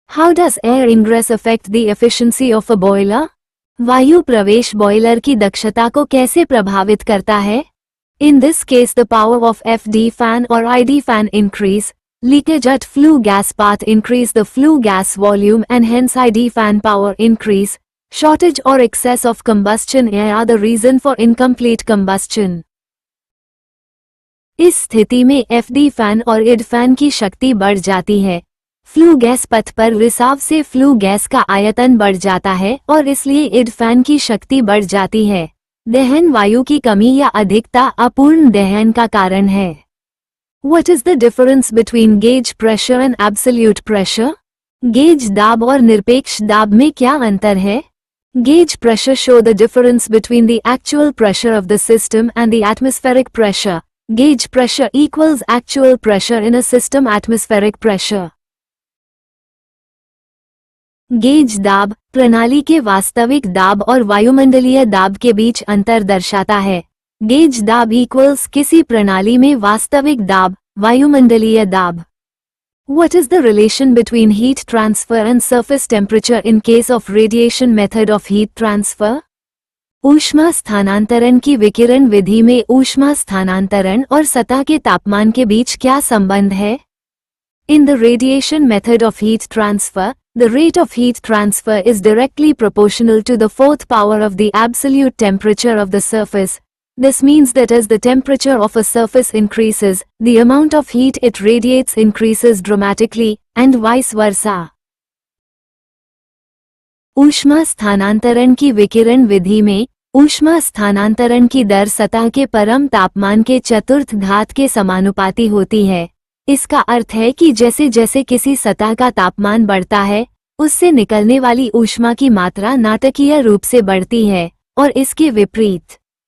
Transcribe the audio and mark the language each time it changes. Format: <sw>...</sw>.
<en>How does air ingress affect the efficiency of a boiler?</en> <hi>वायु प्रवेश boiler की दक्षता को कैसे प्रभावित करता है?</hi> <en>In this case the power of FD fan or ID fan increase, leakage at flue gas path increase the flue gas volume and hence ID fan power increase, shortage or excess of combustion air are the reason for incomplete combustion.</en> <hi>इस स्थिति में FD fan और ID fan की शक्ति बढ़ जाती है। Flue gas पथ पर रिसाव से फ्लू गैस का आयतन बढ़ जाता है और इसलिए ID फैन की शक्ति बढ़ जाती है। दहन वायु की कमी या अधिकता अपूर्ण दहन का कारण है।</hi> <en>What is the difference between gauge pressure and absolute pressure?</en> <hi>Gauge दाब और निरपेक्ष दाब में क्या अंतर है?</hi> <en>Gauge pressure show the difference between the actual pressure of the system and the atmospheric pressure. Gauge pressure equals actual pressure in a system atmospheric pressure.</en> <hi>Gauge दाब प्रणाली के वास्तविक दाब और वायुमंडलीय दाब के बीच अंतर दर्शाता है। गेज दाब इक्वल्स किसी प्रणाली में वास्तविक दाब, वायुमंडलीय दाब।</hi> <en>What is the relation between heat transfer and surface temperature in case of radiation method of heat transfer?</en> <hi>ऊष्मा स्थानांतरण की विकिरण विधि में ऊष्मा स्थानांतरण और सतह के तापमान के बीच क्या संबंध है?</hi> <en>In the radiation method of heat transfer, the rate of heat transfer is directly proportional to the fourth power of the absolute temperature of the surface. This means that as the temperature of a surface increases, the amount of heat it radiates increases dramatically, and vice versa.</en> <hi>ऊष्मा स्थानांतरण की विकिरण विधि में ऊष्मा स्थानांतरण की दर सतह के परम तापमान के चतुर्थ घात के समानुपाती होती है। इसका अर्थ है कि जैसे जैसे किसी सतह का तापमान बढ़ता है, उससे निकलने वाली ऊष्मा की मात्रा नाटकीय रूप से बढ़ती है, और इसके विपरीत।</hi>